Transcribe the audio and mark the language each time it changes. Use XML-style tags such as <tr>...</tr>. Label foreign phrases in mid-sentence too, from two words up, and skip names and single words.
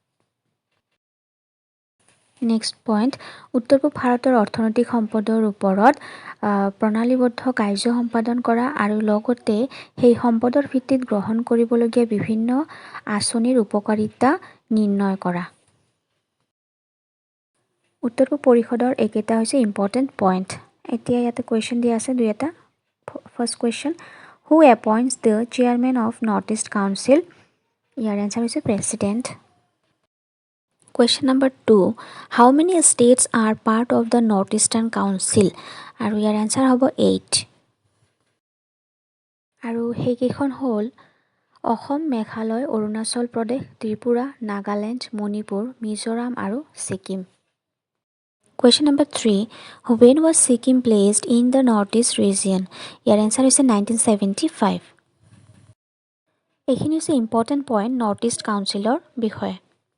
<en>next point,</en> <as>উত্তৰ পূব ভাৰতৰ অৰ্থনৈতিক সম্পদৰ ওপৰত প্ৰণালীবদ্ধ কাৰ্য সম্পাদন কৰা আৰু লগতে সেই সম্পদৰ ভিত্তিত গ্ৰহণ কৰিবলগীয়া বিভিন্ন আঁচনিৰ উপকাৰিতা নিৰ্ণয় কৰা। উত্তৰ পূব পৰিষদৰ এইকেইটা হৈছে</as> <en>important point.</en> <as>এতিয়া ইয়াতে কুৱেশ্যন দিয়া আছে দুই এটা।</as> <en>First question, who appoints the chairman of North East Council?</en> <as>ইয়াৰ এনচাৰ হৈছে প্ৰেচিডেণ্ট।</as> <en>Question number 2, how many states are part of the North Eastern Council?</en> <as>আৰু ইয়াৰ answer হ'ব 8. আৰু সেইকেইখন হ'ল অসম, মেঘালয়, অৰুণাচল প্ৰদেশ, ত্ৰিপুৰা, নাগালেণ্ড, মণিপুৰ, মিজোৰাম আৰু ছিকিম।</as> <en>Question number 3, when was Sikkim placed in the Northeast region?</en> <as>ইয়াৰ answer হৈছে 1975. এইখিনি হৈছে</as> <en>important point</en> <as>নৰ্থ ইষ্ট কাউন্সিলৰ বিষয়ে।</as>